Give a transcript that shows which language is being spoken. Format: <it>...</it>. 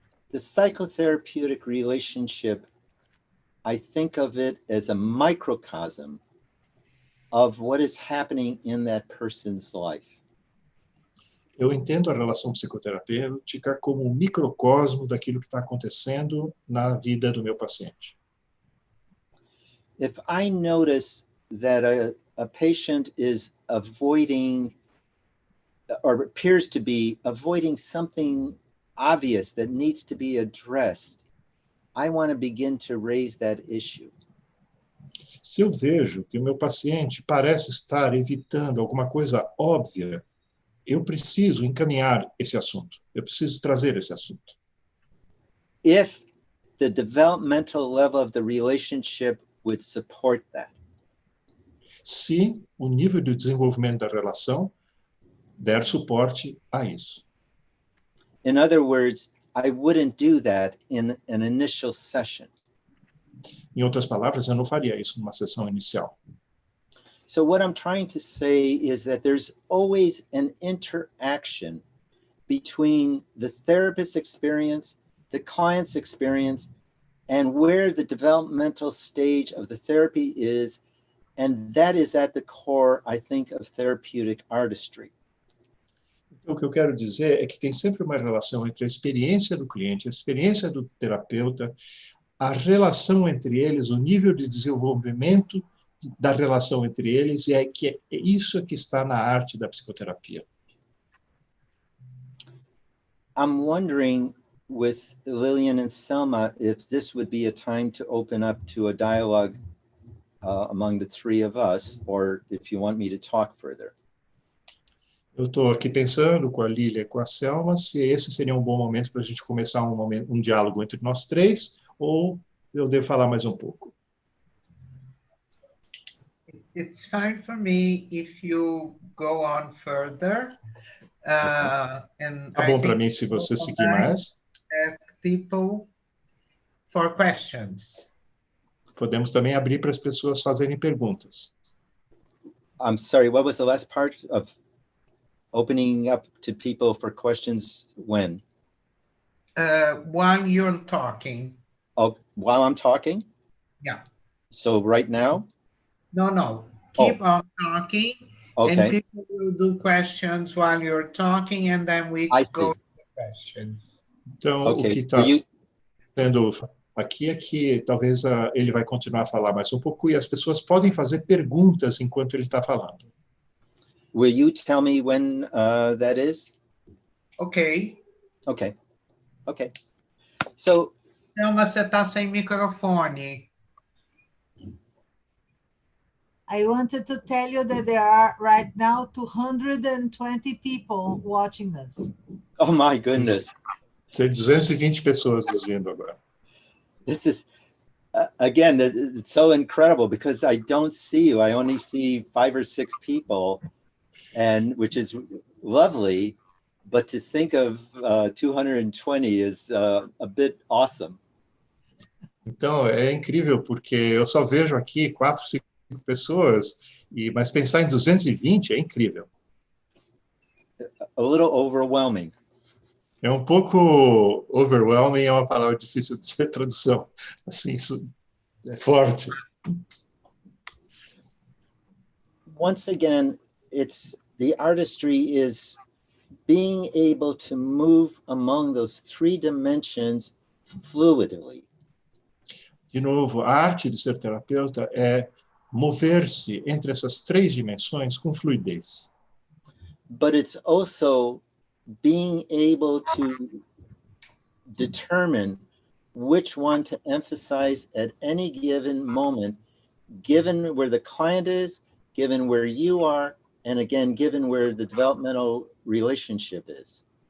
<en>The psychotherapeutic relationship, I think of it as a microcosm of what is happening in that person's life.</en> <pt>Eu entendo a relação psicoterapêutica como um microcosmo daquilo que está acontecendo na vida do meu paciente.</pt> <en>If I notice that a patient is avoiding or appears to be avoiding something obvious that needs to be addressed, I want to begin to raise that issue.</en> <pt>Se eu vejo que o meu paciente parece estar evitando alguma coisa óbvia, eu preciso encaminhar esse assunto. Eu preciso trazer esse assunto.</pt> <en>If the developmental level of the relationship would support that.</en> <pt>Se o nível de desenvolvimento da relação der suporte a isso.</pt> <en>In other words, I wouldn't do that in an initial session.</en> <pt>Em outras palavras, eu não faria isso numa sessão inicial.</pt> <en>So what I'm trying to say is that there's always an interaction between the therapist's experience, the client's experience, and where the developmental stage of the therapy is. And that is at the core, I think, of therapeutic artistry.</en> <pt>Então, o que eu quero dizer é que tem sempre uma relação entre a experiência do cliente, a experiência do terapeuta, a relação entre eles, o nível de desenvolvimento da relação entre eles, e é isso que está na arte da psicoterapia.</pt> <en>I'm wondering, with Lillian and Selma, if this would be a time to open up to a dialogue among the three of us, or if you want me to talk further.</en> <pt>Eu estou aqui pensando com a Lília e com a Selma se esse seria um bom momento para a gente começar um diálogo entre nós três, ou eu devo falar mais um pouco.</pt> <en>It's fine for me if you go on further. And</en> <pt>Tá bom para mim se você seguir mais.</pt> <en>Ask people for questions.</en> <pt>Podemos também abrir para as pessoas fazerem perguntas.</pt> <en>I'm sorry, what was the last part of opening up to people for questions when? While you're talking. Oh, while I'm talking? Yeah. So right now? No. Keep on talking. Okay. And people will do questions while you're talking, and then we go to the questions.</en> <pt>Então, okay. O que está sendo aqui é que talvez ele vai continuar a falar mais um pouco e as pessoas podem fazer perguntas enquanto ele está falando.</pt> <en>Will you tell me when that is? Okay. Okay. So.</en> <pt>Não, mas você está sem microfone.</pt> <en>I wanted to tell you that there are right now 220 people watching us. Oh my goodness.</en> <pt>Tem 220 pessoas nos vendo agora.</pt> <en>This is, again, it's so incredible because I don't see you. I only see 5 or 6 people, and which is lovely. But to think of 220 is a bit awesome.</en> <pt>Então, é incrível porque eu só vejo aqui 4, 5 pessoas, mas pensar em 220 é incrível.</pt> <en>A little overwhelming.</en> <pt>É um pouco overwhelming, é uma palavra difícil de ser tradução. Assim, isso é forte.</pt> <en>Once again, the artistry is being able to move among those 3 dimensions fluidly.</en> <pt>De novo, a arte de ser terapeuta é mover-se entre essas 3 dimensões com fluidez.</pt> <en>But it's also being able to determine which one to emphasize at any given moment, given where the client is, given where you are, and again, given where the developmental relationship is.</en>